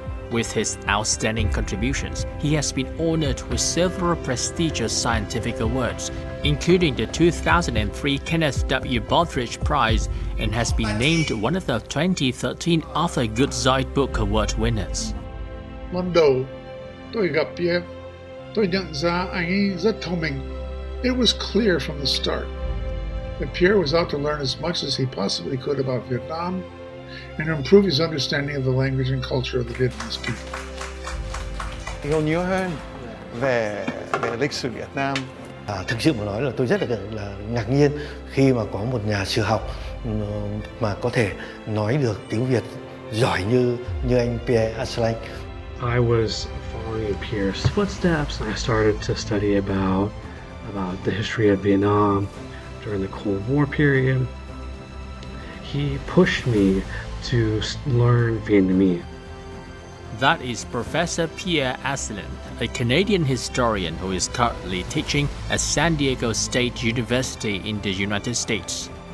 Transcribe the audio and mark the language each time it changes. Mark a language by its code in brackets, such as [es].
[en] With his outstanding contributions, he has been honored with several prestigious scientific awards, including the 2003 Kenneth W. Baldrige Prize, and has been named one of the 2013 Arthur Goodside Book Award winners. [vi] Lần đầu tôi gặp Pierre, tôi nhận ra anh ấy rất thông minh. [en] It was clear from the start that Pierre was out to learn as much as he possibly could about Vietnam and to improve his understanding of the language and culture of the Vietnamese people. [vi] Hiểu nhiều hơn về lịch sử Việt Nam. Thực sự mà nói là tôi rất là ngạc nhiên khi mà có một nhà sử học mà có thể nói được tiếng Việt giỏi như anh Pierre Asselin. [en] I was following in Pierre's footsteps, and I started to study about the history of Vietnam during the Cold War period. He pushed me to learn Vietnamese. That is Professor Pierre Asselin, a Canadian historian who is currently teaching at San Diego State University in the United States.